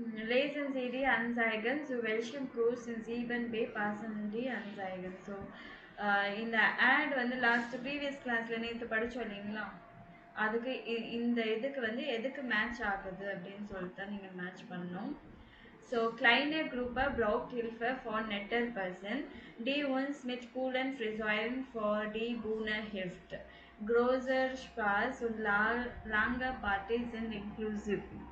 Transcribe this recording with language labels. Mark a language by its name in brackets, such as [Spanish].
[German] Lesen Sie die Anzeigen, zu welchem Kurs in 7b passen die Anzeigen. [Tamil] So, இந்த ad வந்து last previous கிளாஸ்ல நேற்று படிச்சோம் இல்லைங்களா, அதுக்கு இந்த இதுக்கு வந்து எதுக்கு மேட்ச் ஆகுது அப்படின்னு சொல்லிட்டு தான் நீங்கள் மேட்ச் பண்ணணும். [German] So, kleine Gruppe braucht Hilfe von netter Person, die uns mit coolen Frisuren für die Bühne hilft. Großer Spaß und lange Partys sind inclusive.